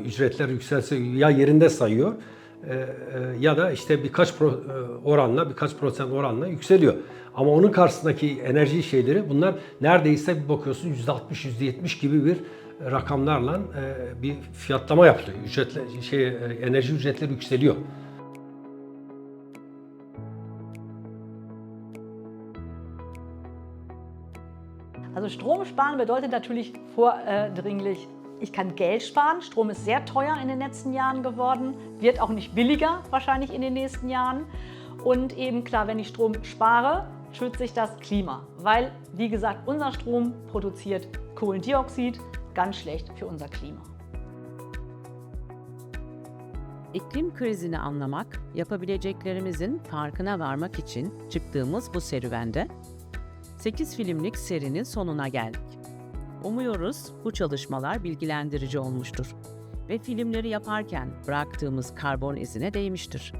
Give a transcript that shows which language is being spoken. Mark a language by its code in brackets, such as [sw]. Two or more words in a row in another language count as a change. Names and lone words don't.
[tr] Ücretler yükselse ya yerinde sayıyor ya da işte birkaç prosent oranla yükseliyor. Ama onun karşısındaki enerji şeyleri bunlar neredeyse bir bakıyorsun %60, %70 gibi bir rakamlarla bir fiyatlama yapılıyor. Enerji ücretleri yükseliyor. [de] Also Strom sparen bedeutet natürlich vordringlich, ich kann Geld sparen. Strom ist sehr teuer in den letzten Jahren geworden, wird auch nicht billiger wahrscheinlich in den nächsten Jahren. Und eben klar, wenn ich Strom spare, schützt sich das Klima, weil, wie gesagt, unser Strom produziert Kohlendioxid, ganz schlecht für unser Klima. [tr] İklim krizini anlamak, yapabileceklerimizin farkına varmak için çıktığımız bu serüvende 8 filmlik serinin sonuna geldik. Umuyoruz bu çalışmalar bilgilendirici olmuştur ve filmleri yaparken bıraktığımız karbon izine değmiştir.